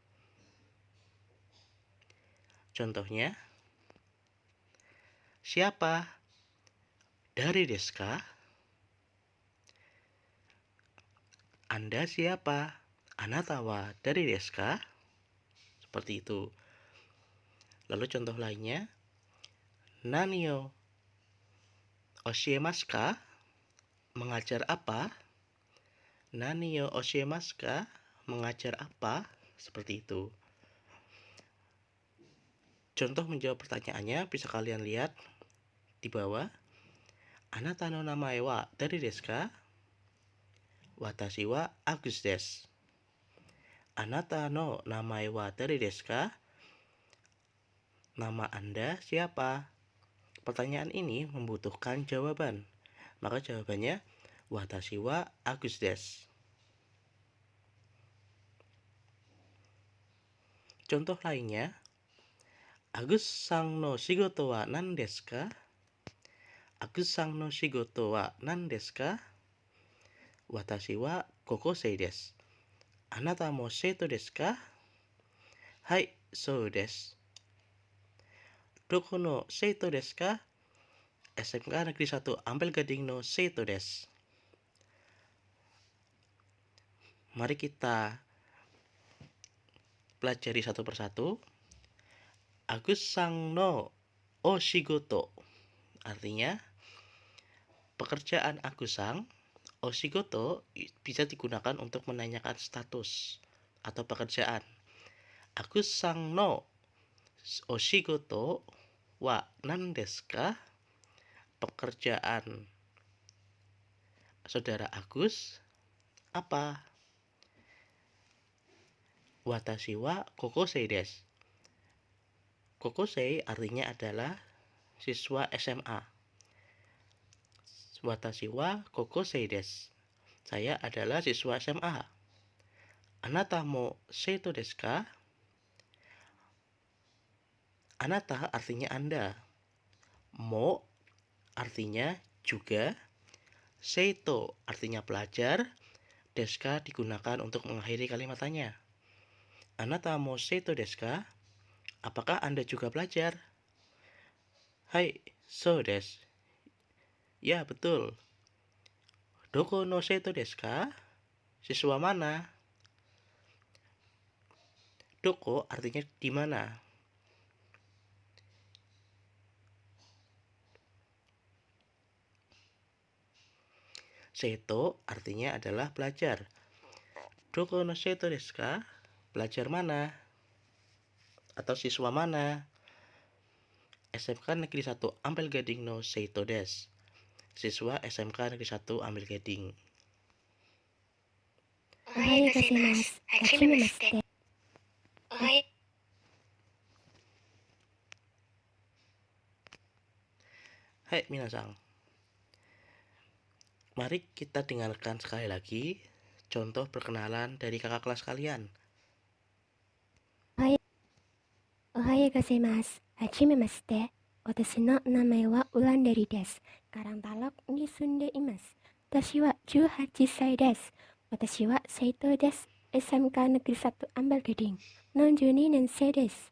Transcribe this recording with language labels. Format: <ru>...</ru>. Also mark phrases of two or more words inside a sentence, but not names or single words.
<id>Contohnya, siapa?</id> <ja>誰ですか?</ja> <id>Anda siapa?</id> <ja>あなたは誰ですか?</ja> <id>Seperti itu. Lalu contoh lainnya,</id> <ja>何を教えますか?</ja> <id>Mengajar apa?</id> <ja>何を教えますか?</ja> <id>Mengajar apa? Seperti itu. Contoh menjawab pertanyaannya bisa kalian lihat di bawah.</id> <ja>あなたの名前は誰ですか？私はAgusです. あなたの名前は誰ですか?</ja> <id>Nama Anda siapa? Pertanyaan ini membutuhkan jawaban. Maka jawabannya</id> <ja>私はAgusです.</ja> <id>Contoh lainnya,</id> <ja>Agusさんの仕事は何ですか? Agusさんの仕事は何ですか? 私は高校生です. あなたも生徒ですか? はい、そうです. どこの生徒ですか? SMK Negeri 1 Ampel Gading no seito desu.</ja> <id>Mari kita pelajari satu persatu.</id> <ja>Agusさんのお仕事</ja> <id>artinya pekerjaan Agus-san. Oshigoto bisa digunakan untuk menanyakan status atau pekerjaan.</id> <ja>Agusさんのお仕事は何ですか?</ja> <id>Pekerjaan saudara Agus apa?</id> <ja>私は高校生です.</ja> <id>Kokosei artinya adalah siswa SMA.</id> <ja>私は高校生です.</ja> <id>Saya adalah siswa SMA.</id> <ja>あなたも生徒ですか?</ja> <id>Anata artinya Anda. Mo artinya juga. Seito artinya pelajar.</id> <ja>ですか</ja> <id>digunakan untuk mengakhiri kalimat tanya.</id> <ja>あなたも生徒ですか?</ja> <id>Apakah Anda juga pelajar?</id> <ja>はい、そうです.</ja> <id>Ya, betul.</id> <ja>どこの生徒ですか?</ja> <id>Siswa mana? Doko artinya di mana. Seito artinya adalah belajar.</id> <ja>どこの生徒ですか?</ja> <id>Belajar mana? Atau siswa mana?</id> <ja>SMK Negeri 1 Ampel Gading no Seito desu.</ja> <id>Siswa SMK Negeri 1 Ampel Gading.</id> <ja>おはようございます。はじめまして. はいみなさん.</ja> <id>Mari kita dengarkan sekali lagi contoh perkenalan dari kakak kelas kalian.</id> <ja>おはようございます. はじめまして。私の名前はWulandariです. Karangtalok ni sunde imasu. 私は 18 歳です。私は生徒です。SMK Negeri 1 Ampel Gading の12年生です。</ja>